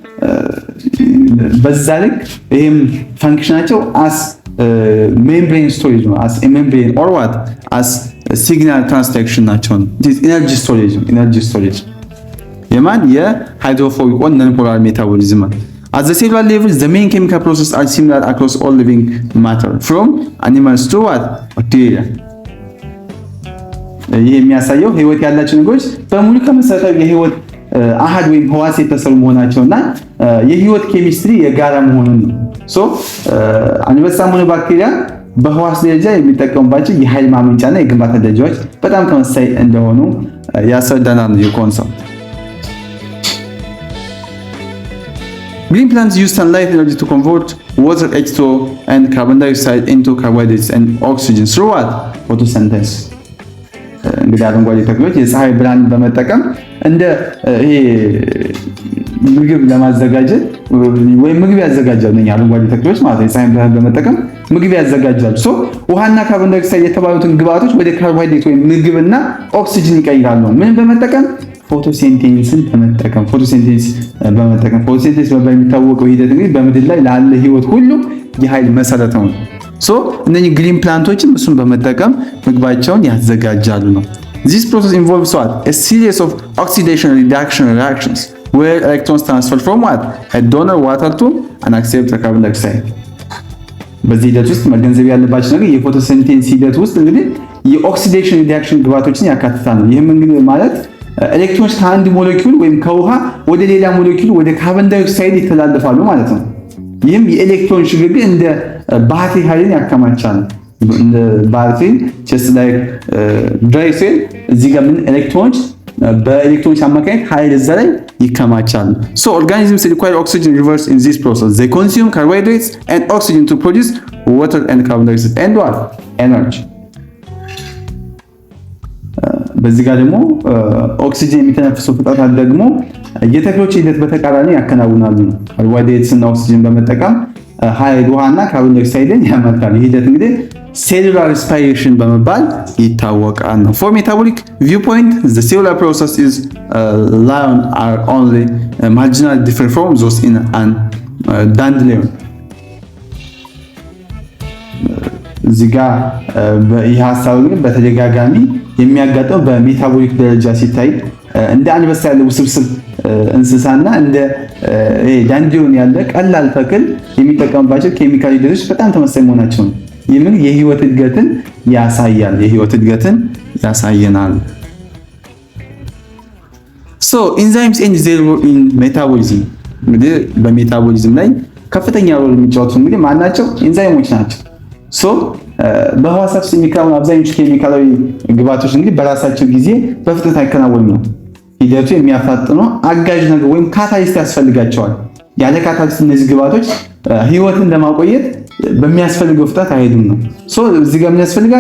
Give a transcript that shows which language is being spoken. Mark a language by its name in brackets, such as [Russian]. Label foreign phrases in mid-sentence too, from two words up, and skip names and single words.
[Amharic] በዛ ልክ ይሄም ፈንክሽናቸው [English] as membrane storage ነው። as membrane or what as signal transduction ናቸው። energy storage ነው። energy storage የማን የሃይድሮፎቢክ or non polar metabolism። At the cellular level, the main chemical processes are similar across all living matter, from animals to what? Bacteria. [Amharic] ይህ የሚያሳየው ህይወት ያላቸው ነገሮች በሙሉ ከመሰረታዊ የህይወት አሃድ ወይም ህዋስ የተሰሩ መሆናቸውና የህይወት ኬሚስትሪ የጋራ መሆኑን ነው። ሶ አንበሳም ሆነ ባክቴሪያ በህዋስ ደረጃ የሚጠቀሙባቸው የኃይል ማመንጫና የግንባታ ደረጃዎች በጣም ተመሳሳይ እንደሆኑ ያስረዳናል ይህ ኮንሰፕት። [English] Green plants use sunlight energy to convert water, H2O, and carbon dioxide into carbohydrates and oxygen through what? Photosynthesis. [Amharic] እንግዲህ አረንጓዴ ተክሎች የፀሐይ ብርሃን በመጠቀም እንደ ምግብ ለማዘጋጀት ወይም ምግብ ያዘጋጃሉ። እኛ አረንጓዴ ተክሎች ማለት ነው የፀሐይ ብርሃን በመጠቀም ምግብ ያዘጋጃሉ። ሶ ውሃና ካርቦን ዳይኦክሳይድ የተባሉትን ግብአቶች ወደ ካርቦሃይድሬት ወይም ምግብና ኦክሲጅን ይቀይራሉ። ምን በመጠቀም? ፎቶሲንቴሲስን በመጠቀም። ፎቶሲንቴሲስ በመባል የሚታወቀው ሂደት እንግዲህ በምድር ላይ ላለ ህይወት ሁሉ የኃይል መሰረት ነው። ሶ እነኚህ [English] green plants [Amharic] እሱን በመጠቀም ምግባቸውን ያዘጋጃሉ ነው። [English] This process involves what? A series of oxidation reduction reactions where electrons transfer from what? A donor water to an acceptor carbon dioxide. [Amharic] በዚህ ሂደት ውስጥ መገንዘብ ያለባቸው ነገር የፎቶሲንቴሲስ ሂደት ውስጥ እንግዲህ የኦክሲዴሽን ሪዳክሽን ግብአቶችን ያካትታል ነው። ይህም እንግዲህ ማለት ኤሌክትሮኖች ከአንድ ሞለኪውል ወይም ከውሃ ወደ ሌላ ሞለኪውል ወደ ካርቦን ዳይኦክሳይድ ይተላለፋሉ ማለት ነው። ይህም የኤሌክትሮን ሽግግር እንደ ባትሪ ኃይልን ያከማቻል። እንደ ባትሪ [English] just like dry cell [Amharic] እዚህ ጋር ምን ኤሌክትሮኖች በኤሌክትሮኖች አማካኝነት ኃይል እዛ ላይ ይከማቻሉ። [English] So organisms require oxygen reverse in this process. They consume carbohydrates and oxygen to produce water and carbon dioxide and what? Energy. [Amharic] በዚህ ጋር ደግሞ ኦክሲጅን የሚተነፍሱ ፍጥረታት ደግሞ የተክሎች ሂደት በተቃራኒ ያከናውናሉ። ካርቦሃይድሬትስ እና ኦክሲጅን በመጠቀም ኃይል ውሃና ካርቦን ዳይኦክሳይድን ያመርታሉ። ይህ ሂደት እንግዲህ [English] cellular respiration [Amharic] በመባል ይታወቃል ነው። [English] For metabolic viewpoint, the cellular process is lion are only marginally different from those in an dandelion. [Amharic] እዚህ ጋር ይህ ሀሳብ ግን በተደጋጋሚ የሚያጋጥመው በሜታቦሊክ ደረጃ ሲታይ እንደ አንበሳ ያለ ውስብስብ እንስሳና እንደ ዳንዲዮን ያለ ቀላል ተክል የሚጠቀምባቸው ኬሚካል ሂደቶች በጣም ተመሳሳይ መሆናቸው ነው። ይህም የህይወት እድገትን ያሳያል። የህይወት እድገትን ያሳየናል። [English] So enzymes and their role in metabolism [Amharic] እንግዲህ በሜታቦሊዝም ላይ ከፍተኛ ሮል የሚጫወቱ እንግዲህ ማናቸው? ኤንዛይሞች ናቸው። ሶ በህዋሳት ውስጥ የሚከናወኑ አብዛኞቹ ኬሚካላዊ ግብአቶች እንግዲህ በራሳቸው ጊዜ በፍጥነት አይከናወኑም ነው። ሂደቱ የሚያፋጥነው አጋዥ ነገር ወይም ካታሊስት ያስፈልጋቸዋል። ያለ ካታሊስት እነዚህ ግብአቶች ህይወትን ለማቆየት በሚያስፈልገው ፍጥነት አይሄዱም ነው። ሶ እዚህ ጋር ምን ያስፈልጋል?